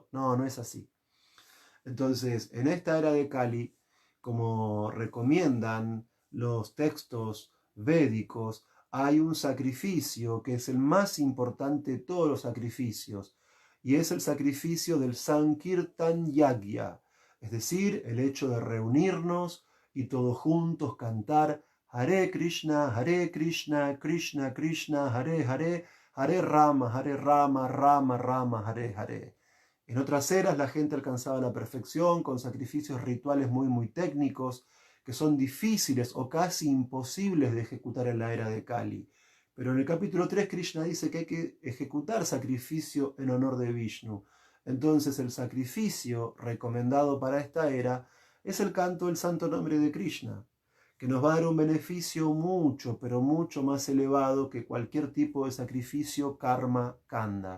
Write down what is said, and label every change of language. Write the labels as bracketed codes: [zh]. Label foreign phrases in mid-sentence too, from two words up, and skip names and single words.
[es] No, no es así. Entonces, en esta era de Kali, como recomiendan los textos védicos, hay un sacrificio que es el más importante de todos los sacrificios, y es el sacrificio del [sa] Sankirtan Yagya, [es] es decir, el hecho de reunirnos y todos juntos cantar [sa] Hare Krishna, Krishna Krishna, Hare Hare, Hare Rama, Rama Rama, Hare Hare. [es] En otras eras la gente alcanzaba la perfección con sacrificios rituales muy técnicos que son difíciles o casi imposibles de ejecutar en la era de Kali. Pero en el capítulo 3 Krishna dice que hay que ejecutar sacrificio en honor de Vishnu. Entonces el sacrificio recomendado para esta era es el canto del santo nombre de Krishna, que nos va a dar un beneficio mucho, pero mucho más elevado que cualquier tipo de sacrificio [sa] karma kanda.